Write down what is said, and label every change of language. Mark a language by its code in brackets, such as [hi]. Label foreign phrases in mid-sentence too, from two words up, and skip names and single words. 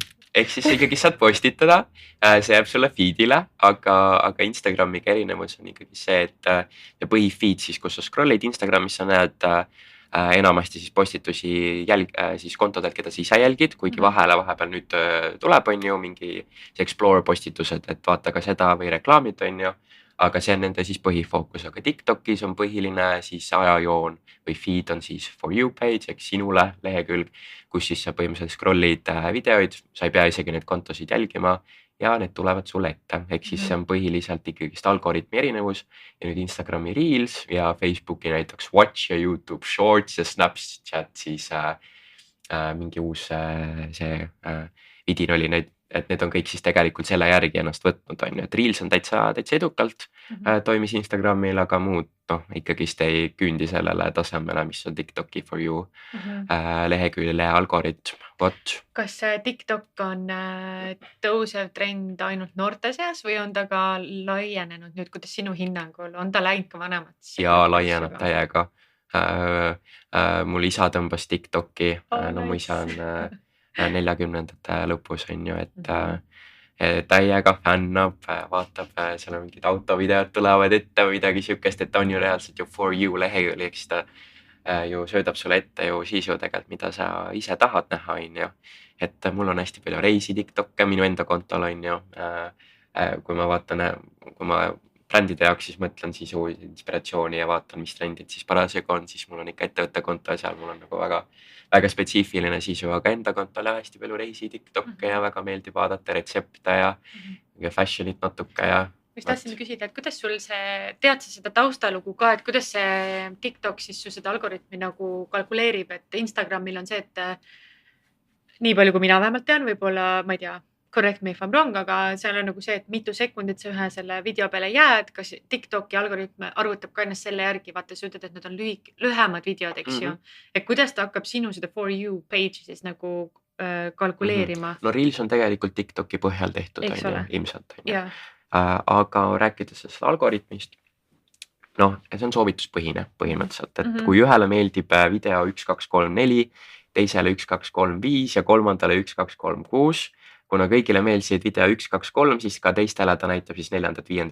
[et] Ehk siis ikkagi saad postitada, see jääb sulle feedile, aga Instagramiga erinevus on ikkagi see, et põhifeed siis, kus sa scrollid Instagramis, sa näed enamasti siis postitusi siis kontodelt, keda sa ise jälgid, kuigi vahepeal nüüd tuleb on ju mingi see explore postitused, et vaata ka seda või reklaamid on ju. Aga see on nende siis põhifookus, aga TikTokis on põhiline siis ajajoon või feed on siis [en] for you page, [et] ehk sinule lehekülg, kus siis sa põhimõtteliselt scrollid videoid, sa ei pea isegi neid kontosid jälgima ja need tulevad sulle ette. Ehk siis see on põhiliselt ikkagist algoritmi erinevus ja nüüd Instagrami Reels ja Facebooki näiteks Watch ja YouTube Shorts ja Snapchat siis mingi uus see vidin oli et need on kõik siis tegelikult selle järgi ennast võtnud, on ju, et Reels on täitsa edukalt toimis Instagramil, aga muud ikkagist ei küündi sellele tasemele, mis on TikToki [en] for you [et] lehekülje algoritm. Vot. Kas see TikTok on tõusev trend ainult noorte seas või on ta ka laienenud nüüd, kuidas sinu hinnangul, on ta läinud ka vanematesse? Ja laieneb täiega. Mul isa tõmbas TikToki, no mu isa on 40ndate lõpus on ju, et täiega fännab, vaatab, seal on mingid autovideod tulevad ette või midagi siukest, et ta on ju reaalselt ju [en] for you [et] lehekülg, eks ta ju söödab sulle ette ju sisu tegelikult, mida sa ise tahad näha, on ju. Et mul on hästi palju reisi TikTokke minu enda kontol, on ju. Kui ma vaatan, kui ma brändide jaoks siis mõtlen sisu inspiratsiooni ja vaatan, mis trendid siis parasjagu on, siis mul on ikka ettevõtte konto ja seal mul on nagu väga spetsiifiline sisu, aga enda kontole hästi palju reisi TikTokke ja väga meeldib vaadata retsepte ja fashionit natuke ja. Mis tahtsin küsida, et kuidas sul tead sa seda taustalugu ka, et kuidas see TikTok siis su seda algoritmi nagu kalkuleerib, et Instagramil on see, et nii palju, kui mina vähemalt tean, võib-olla, ma ei tea, [en] correct me if I'm wrong, [et] aga seal on nagu see, et mitu sekundit sa ühe selle video peale jääd, kas TikToki algoritm arvutab ka ennast selle järgi, vaata sa ütled, et need on lühemad videod, eks ju. Et kuidas ta hakkab sinu seda [en] for you page [et] siis nagu kalkuleerima? No Reels on tegelikult TikToki põhjal tehtud, on ju, ilmselt. Aga rääkides sellest algoritmist, see on soovituspõhine põhimõtteliselt, et kui ühele meeldib video 1, 2, 3, 4, teisele 1, 2, 3, 5 ja kolmandale 1, 2, 3, 6, kuna kõigile meeldisid video 1, 2, 3, siis ka teistele ta näitab siis 4., 5.